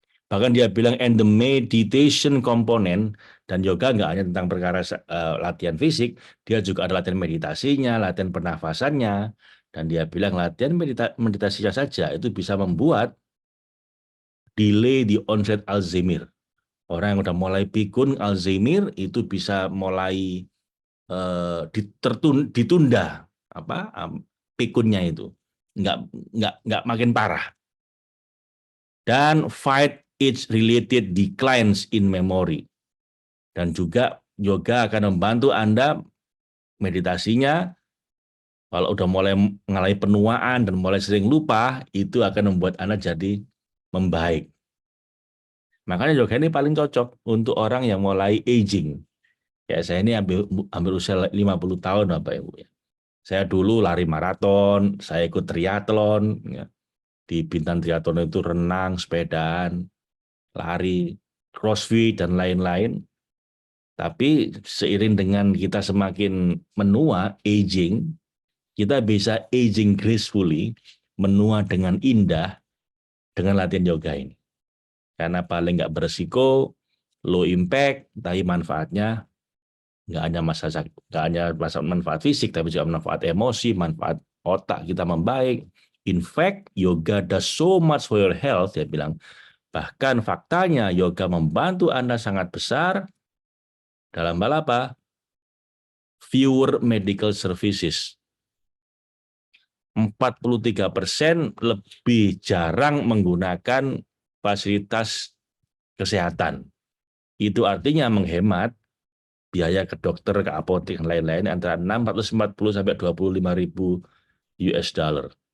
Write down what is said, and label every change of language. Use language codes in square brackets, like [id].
[id] Bahkan dia bilang [en] and the meditation component, [id] dan yoga nggak hanya tentang perkara latihan fisik, dia juga ada latihan meditasinya, latihan pernafasannya, dan dia bilang latihan meditasinya saja itu bisa membuat delay di onset Alzheimer. Orang yang udah mulai pikun Alzheimer itu bisa mulai ditunda pikunnya itu, nggak makin parah. [en] Dan fight its related declines in memory. [id] Dan juga yoga akan membantu Anda meditasinya, kalau udah mulai mengalami penuaan dan mulai sering lupa, itu akan membuat Anda jadi membaik. Makanya yoga ini paling cocok untuk orang yang mulai aging. Ya, saya ini hampir usia 50 tahun Bapak Ibu ya. Saya dulu lari maraton, saya ikut triathlon ya. Di Bintan Triathlon itu renang, sepedaan, lari, crossfit, dan lain-lain. Tapi seiring dengan kita semakin menua, aging, kita bisa [en] aging gracefully, [id] menua dengan indah, dengan latihan yoga ini. Karena paling nggak beresiko, [en] low impact, [id] tapi manfaatnya nggak hanya manfaat fisik, tapi juga manfaat emosi, manfaat otak kita membaik. [en] In fact, yoga does so much for your health, [id] dia bilang. Bahkan faktanya yoga membantu Anda sangat besar dalam hal apa? [en] Fewer medical services. [id] 43% lebih jarang menggunakan fasilitas kesehatan. Itu artinya menghemat biaya ke dokter, ke apotek, dan lain-lain antara 640 sampai 25.000 US dollar.